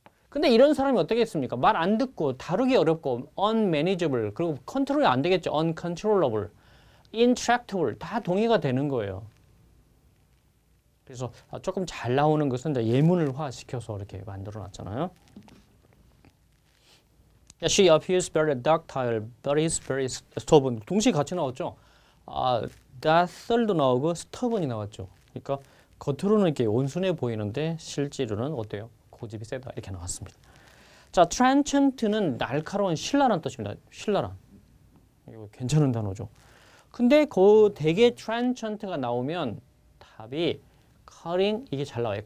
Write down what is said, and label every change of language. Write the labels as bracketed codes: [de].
[ko] 근데 이런 사람이 어떻겠습니까? 말 안 듣고 다루기 어렵고 unmanageable 그리고 컨트롤이 안 되겠죠. uncontrollable, intractable 다 동의가 되는 거예요. 그래서 조금 잘 나오는 것은 이제 예문을화 시켜서 이렇게 만들어 놨잖아요. [en] She appears very ductile, but is very stubborn. [ko] 동시에 같이 나왔죠. doctile도 나오고 stubborn이 나왔죠. 그러니까 겉으로는 이렇게 온순해 보이는데 실제로는 어때요? 고집이 세다 이렇게 나왔습니다. 자, trenchant는 날카로운 신랄한 뜻입니다. 신랄한. 이거 괜찮은 단어죠. 근데 그 대개 trenchant가 나오면 답이 cutting 이게 잘 나와요.